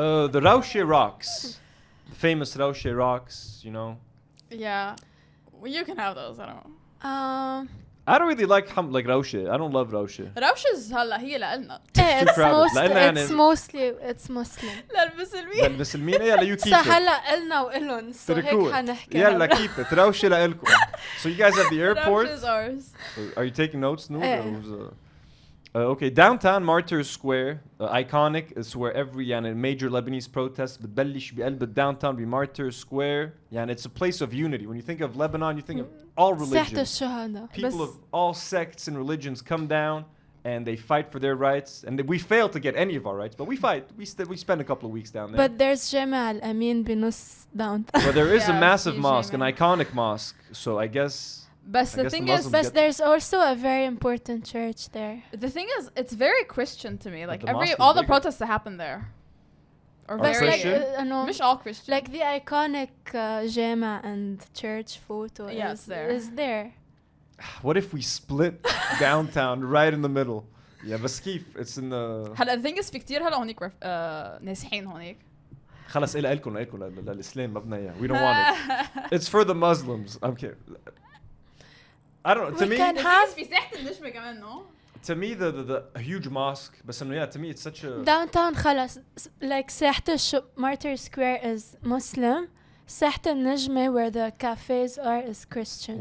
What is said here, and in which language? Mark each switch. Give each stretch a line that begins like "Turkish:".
English: The Raushe Rocks, the famous Raushe Rocks, you know. Yeah, well, you can have those. I don't know. I don't really like روشة. I don't love روشة.
Arabic: روشز هلا هي لنا.
English: It's Muslim.
Arabic: للمسلمين يلا
English: you keep
Arabic: صح
English: it.
Arabic: هلا إلنا وإلهم so هيك حنحكي. يلا
English: keep it.
Arabic: روشة لإلكم.
English: So you guys at the airport. روشز ours. Are you taking notes, Nour? Okay, downtown Martyrs Square, iconic. It's where every major Lebanese protest
Arabic: بتبلش بقلب
English: downtown be Martyrs Square. It's a place of unity. When you think of Lebanon, you think of all religions. People of all sects and religions come down and they fight for their rights. And we fail to get any of our rights, but we fight. We spend a couple of weeks down there. But there's Jama al-Amin بنص downtown. But there is a massive mosque, an iconic mosque. So I guess... But the thing is, there's also a very important church there. The thing is, it's very Christian to me. Like all the protests that happen there are very Christian. all Christian. Like the iconic Jama and church photo is there. What if we split downtown right in the middle? Yeah,
Arabic: بس كيف?
English: It's in the...
Arabic: هلا
English: the thing is
Arabic: في كتير هلا هونيك نازحين هونيك. خلص لكم للإسلام ما بدنا إياه.
English: We don't want it. It's for the Muslims. I'm kidding. I don't know. To me,
Arabic: في ساحة النجمة كمان no.
English: To me, the huge mosque,
Arabic: بس إنه
English: to me it's such a downtown خلاص like ساحة Martyr Square is Muslim. ساحة النجمة where the cafes are is Christian.